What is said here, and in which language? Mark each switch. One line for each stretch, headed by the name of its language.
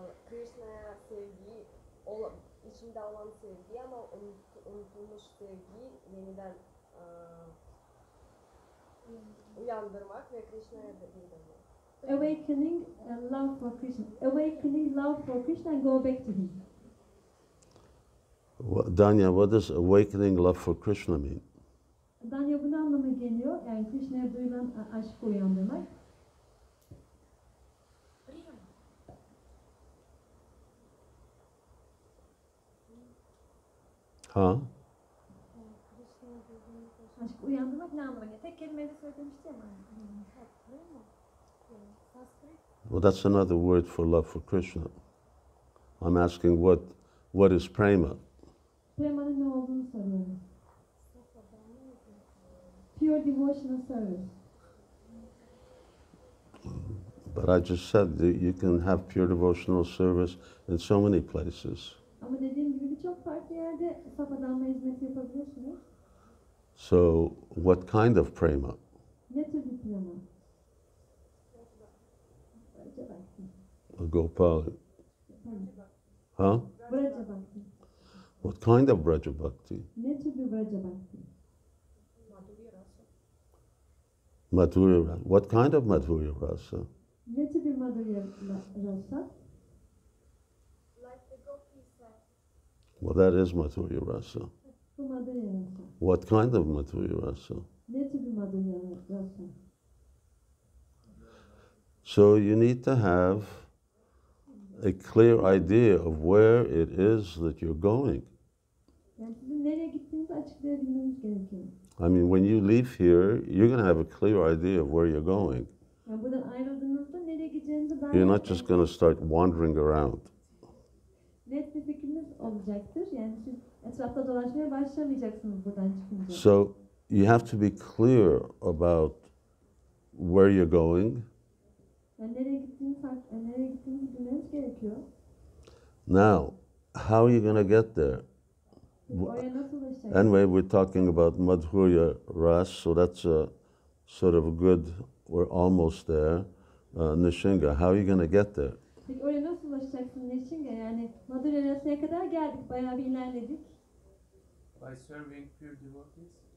Turkish: Krishna'ya sevgiyi, içinde olan sevgiyi ama unutulmuş sevgiyi yeniden uyandırmak ve Krishna'ya da geri dönmek.
English: Awakening love for Krishna. Awakening love for Krishna and go back to him. Danya, what does awakening love for Krishna mean?
Turkish: Danya bu ne anlama geliyor? Yani Krishna'ya duyulan aşkı uyandırmak. Huh? Aşkı uyandırmak ne anlama geliyor? Tek kelimeyle söylemişti ama.
English: Well, that's another word for love for Krishna. I'm asking what is prema?
Turkish: Prema'nın ne olduğunu soruyorum.
English: Pure devotional service. But I just said that you can have pure devotional service in so many places.
Turkish: Ama dediğim gibi birçok farklı yerde saf adamla hizmet yapabiliyorsunuz.
English: So, what kind of prema?
Turkish: Ne tür bir prema?
English: Braja Bhakti. Gopal. Huh? Braja Bhakti. What kind of Braja Bhakti?
Turkish: Ne tür bir Braja Bhakti?
English: Madhurya Rasa. What kind of Madhurya Rasa?
Turkish: Ne tür bir Madhurya Rasa?
English: Like the gopis said. Well, that is Madhurya Rasa.
Turkish: Bu Madhurya Rasa.
English: What kind of Madhurya Rasa?
Turkish: Ne tür bir Madhurya Rasa?
English: So you need to have a clear idea of where it is that you're going.
Turkish: Yani sizin nereye gittiğinizi açıklayabilmeniz gerekiyor.
English: I mean, when you leave here, you're going to have a clear idea of where you're going.
Turkish: Yani buradan ayrıldığınızda nereye gideceğinizi
English: You're
Turkish: dair
English: not just going to start wandering around.
Turkish: net bir fikriniz olacaktır. Yani siz etrafta dolaşmaya başlamayacaksınız buradan çıkınca.
English: So you have to be clear about where you're going.
Turkish: Yani nereye gittiğinizi bilmeniz gerekiyor.
English: Now, how are you going to get there?
Turkish: Oraya nasıl ulaşacaksınız?
English: Anyway, we're talking about Madhurya Ras, so that's a sort of a good, we're almost there. Nishinga, how are you going to get there?
Turkish: Peki oraya nasıl ulaşacaksın Neşinga? Yani Madhurya Rasa'ya kadar geldik, bayağı bir ilerledik.
English: By serving pure devotees?